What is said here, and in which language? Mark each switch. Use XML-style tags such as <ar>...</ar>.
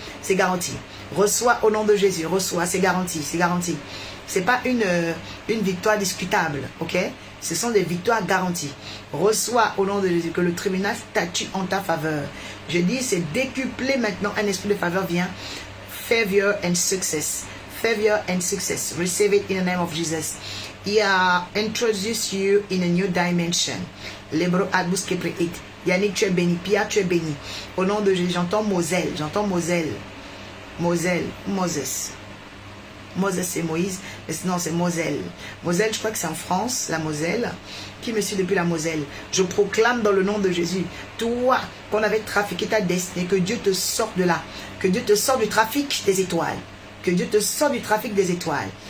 <fr>C'est garanti. Reçois au nom de Jésus. Reçois. C'est garanti. C'est garanti. Ce n'est pas une victoire discutable. Ok? Ce sont des victoires garanties. Reçois au nom de Jésus que le tribunal statue en ta faveur. Je dis, c'est décuplé maintenant. Un esprit de faveur vient.</fr> <en>Favor and success. Favor and success. Receive it in the name of Jesus. He introduce you in a new dimension.</en> <fr>Lebro Adbus Kepreit. Yannick, tu es béni. Pia, tu es béni. Au nom de Jésus, j'entends Moselle. J'entends Moselle. Moselle. Moses. Moses, c'est Moïse. Non, c'est Moselle. Moselle, je crois que c'est en France, la Moselle. Qui me suit depuis la Moselle? Je proclame dans le nom de Jésus. Toi, qu'on avait trafiqué ta destinée, que Dieu te sorte de là. Que Dieu te sorte du trafic des étoiles. Que Dieu te sorte du trafic des étoiles.</fr>